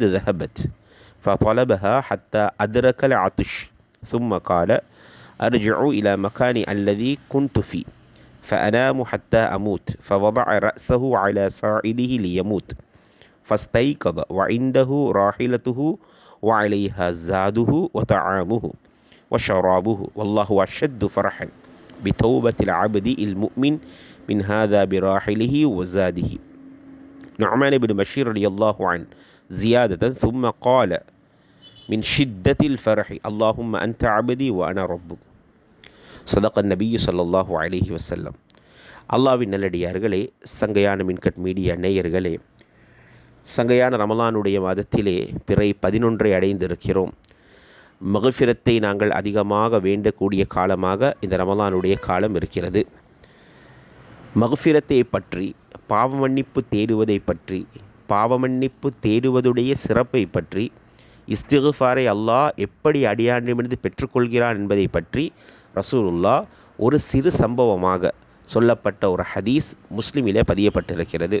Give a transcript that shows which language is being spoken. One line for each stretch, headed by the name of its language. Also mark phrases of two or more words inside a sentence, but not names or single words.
Arabic: ذهبت فطلبها حتى أدرك العطش ثم قال أرجع إلى مكاني الذي كنت فيه فأنام حتى أموت فوضع رأسه على ساعده ليموت فاستيقظ وعنده راحلته وعليها زاده وطعامه وشرابه والله أشد فرحا بتوبة العبد المؤمن من هذا براحله وزاده. نعمان بن بشير رضي الله عنه زيادة ثم قال من شدة الفرح اللهم أنت عبدي وأنا ربك صدق النبي صلى الله عليه وسلم.
Tamil: அல்லாஹ்வின் நல்லடியார்களே, சங்கையான மின்கட் மீடியா நேயர்களே, சங்கையான ரமலானுடைய மாதத்திலே பிறை 11 அடைந்திருக்கிறோம். மக்ஃபிரத்தை நாங்கள் அதிகமாக வேண்டக்கூடிய காலமாக இந்த ரமலானுடைய காலம் இருக்கிறது. மக்ஃபிரத்தை பற்றி, பாவமன்னிப்பு தேடுவதை பற்றி, பாவமன்னிப்பு தேடுவதுடைய சிறப்பை பற்றி, இஸ்திக்ஃபாரை அல்லாஹ் எப்படி அடியானிடமிருந்து பெற்றுக்கொள்கிறான் என்பதை பற்றி ரசூலுல்லாஹ் ஒரு சிறு சம்பவமாக சொல்லப்பட்ட ஒரு ஹதீஸ் முஸ்லிமிலே பதியப்பட்டிருக்கிறது.